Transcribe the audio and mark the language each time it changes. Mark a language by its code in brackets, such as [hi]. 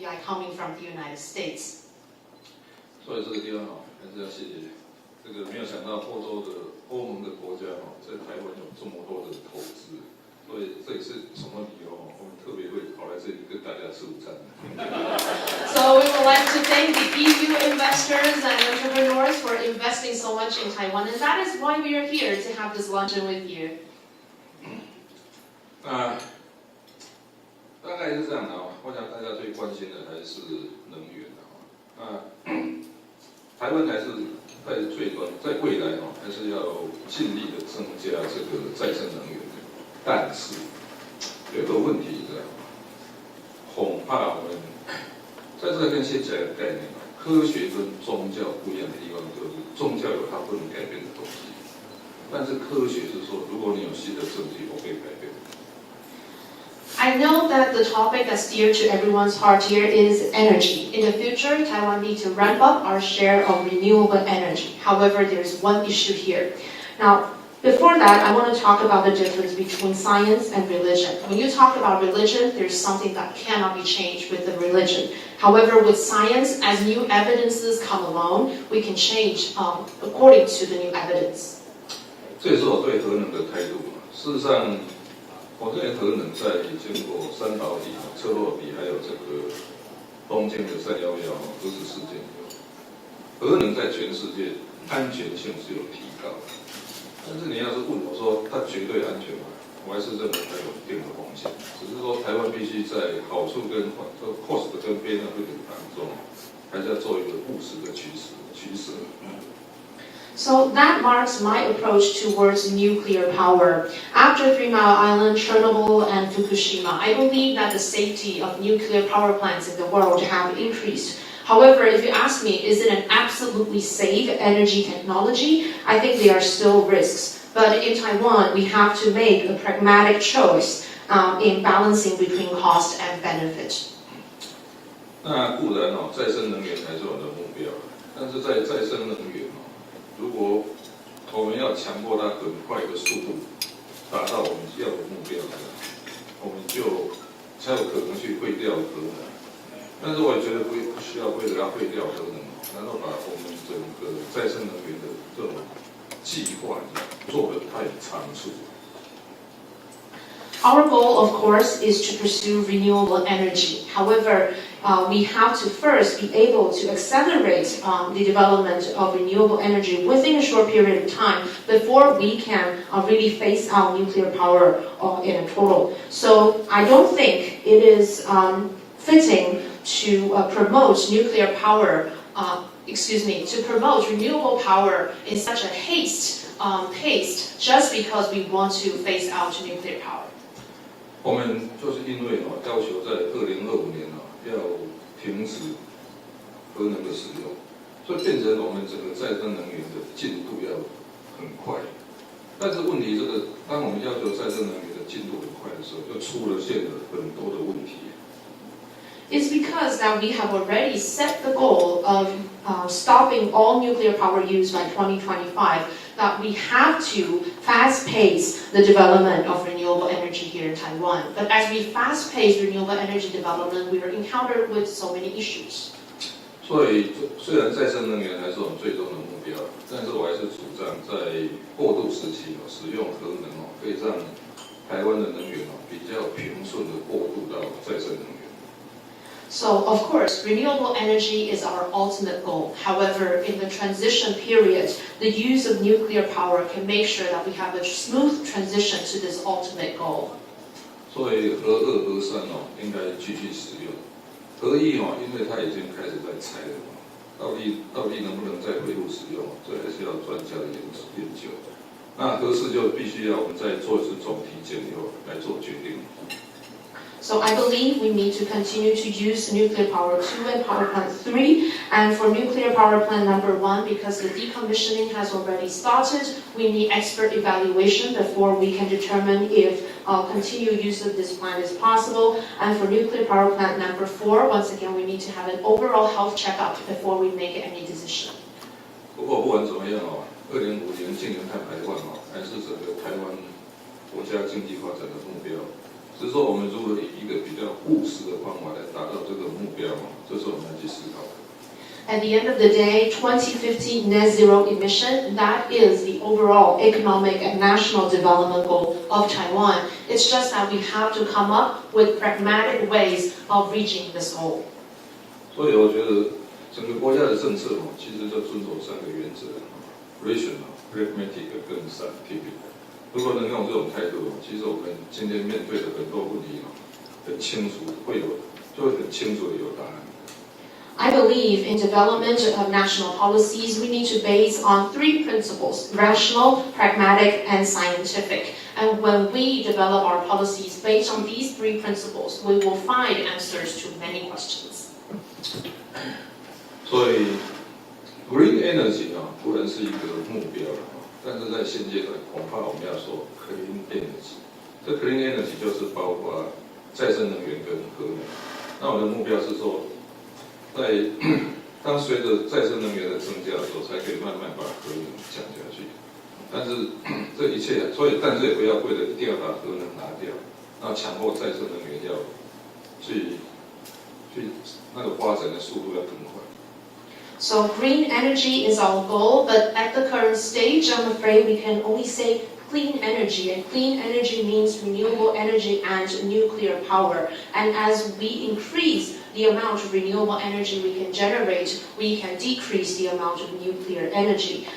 [en] coming from the United States. [zh] 所以这个地方还是要谢谢这个没有想到欧盟的国家在台湾有这么多的投资，所以这也是什么理由我们特别会跑来这里跟大家吃午餐。 [en] So we would like to thank the EU investors and entrepreneurs for investing so much in Taiwan, and that is why we are here to have this luncheon with you. [zh] 大概是这样的我想大家最关心的还是能源台湾还是在未来还是要尽力的增加这个再生能源，但是有个问题是恐怕我们在这边先讲一个概念科学跟宗教不一样的地方就是宗教有它不能改变的东西，但是科学是说如果你有新的证据我可以改变。 [en] I know that the topic that's dear to everyone's heart here is energy. In the future, Taiwan needs to ramp up our share of renewable energy. However, there's one issue here. Now, before that, I want to talk about the difference between science and religion. When you talk about religion, there's something that cannot be changed with the religion. However, with science, as new evidences come along, we can change according to the new evidence. [zh] 这也是我对核能的态度。事实上，我认为核能在经过三岛里、车洛比还有这个东京的311核子事件以后，核能在全世界安全性是有提高的。但是你要是问我说它绝对安全吗？我还是认为它有一定的风险。只是说台湾必须在好处跟 [en] cost [zh] 跟 [en] benefit [zh] 当中，还是要做一个务实的取舍。 [en] So that marks my approach towards nuclear power. After 3 Mile Island, Chernobyl, and Fukushima, I believe that the safety of nuclear power plants in the world have increased. However, if you ask me, is it an absolutely safe energy technology? I think there are still risks. But in Taiwan, we have to make a pragmatic choice in balancing between cost and benefit. [zh] 那固然再生能源才是我们的目标，但是在再生能源如果我们要强迫它很快的速度达到我们要的目标，我们就才有可能去废掉核能。但是我也觉得不需要为了要废掉核能，然后把我们整个再生能源的这种计划做得太仓促。 [en] Our goal, of course, is to pursue renewable energy. However, we have to first be able to accelerate the development of renewable energy within a short period of time before we can really phase out nuclear power in a total. So I don't think it is fitting to promote nuclear power, to promote renewable power in such a pace just because we want to phase out nuclear power. [zh] 我们就是因为要求在2025年要停止核能的使用，所以变成我们整个再生能源的进度要很快。但是问题当我们要求再生能源的进度很快的时候，就出现了很多的问题。 [en] It's because that we have already set the goal of stopping all nuclear power use by 2025, that we have to fast pace the development of renewable energy here in Taiwan. But as we fast pace renewable energy development, we are encountered with so many issues. [zh] 所以虽然再生能源还是我们最终的目标，但是我还是主张在过渡时期使用核能可以让台湾的能源比较平顺的过渡到再生能源。 [en] So, of course, renewable energy is our ultimate goal. However, in the transition period, the use of nuclear power can make sure that we have a smooth transition to this ultimate goal. [zh] 所以核2、核3应该继续使用。核1因为它已经开始在拆了到底能不能再回路使用，这还是要专家的研究。那核4就必须要我们再做一次总体检以后来做决定。 [en] So I believe we need to continue to use nuclear power 2 and power plant 3. And for nuclear power plant number 1, because the decommissioning has already started, we need expert evaluation before we can determine if continued use of this plant is possible. And for nuclear power plant number 4, once again, we need to have an overall health checkup before we make any decision. [zh] 不过不管怎么样2050年净零碳排放还是整个台湾国家经济发展的目标。只是说我们如何以一个比较务实的方法来达到这个目标这是我们要去思考的。 [en] At the end of the day, 2050 net zero emission, that is the overall economic and national development goal of Taiwan. It's just that we have to come up with pragmatic ways of reaching this goal. [zh] 所以我觉得整个国家的政策其实就遵守3个原则 ： [en] rational、 pragmatic [zh] 跟 [en] scientific。 [zh] 如果能用这种态度，其实我们今天面对的很多问题很清楚，就会很清楚的有答案。 [en] I believe in development of national policies, we need to base on 3 principles: rational, pragmatic, and scientific. And when we develop our policies based on these 3 principles, we will find answers to many questions. [zh] 所以 ， [en] green energy [zh] 固然是一个目标但是在现阶段恐怕我们要说 [en] clean energy。 [zh] 这 [en] clean energy [zh] 就是包括再生能源跟核能。那我的目标是说，当随着再生能源的增加的时候，才可以慢慢把核能降下去。但是这一切，但是也不要为了一定要把核能拿掉，那强迫再生能源要去那个发展的速度要更快。 [en] So green energy is our goal, but at the current stage, I'm afraid we can only say clean energy, and clean energy means renewable energy and nuclear power. And as we increase the amount of renewable energy we can generate, we can decrease the amount of nuclear energy.